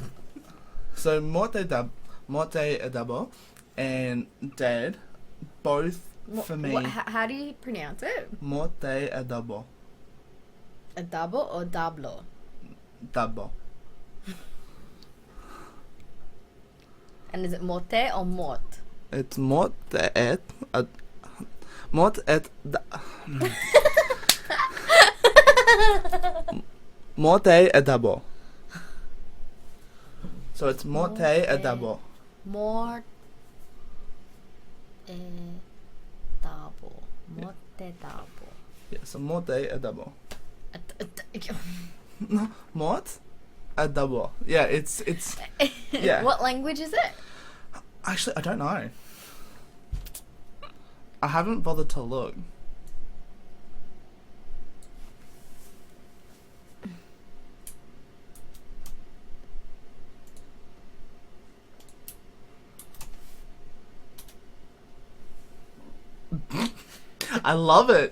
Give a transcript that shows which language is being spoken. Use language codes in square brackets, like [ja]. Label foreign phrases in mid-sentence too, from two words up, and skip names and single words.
[en] So Morte Adabo and Dead, both for me. How do you pronounce it? Morte Adabo. Adabo or dablo? Dabo. And is it mote or mort? It's mot et mot et mote edabo. So it's mote edabo. Mort dabo. Mote dabo. Yeah, so mote edabo. No, mot edabo. Yeah, it's yeah. What language is it? Actually, I don't know. I haven't bothered to look. I love it.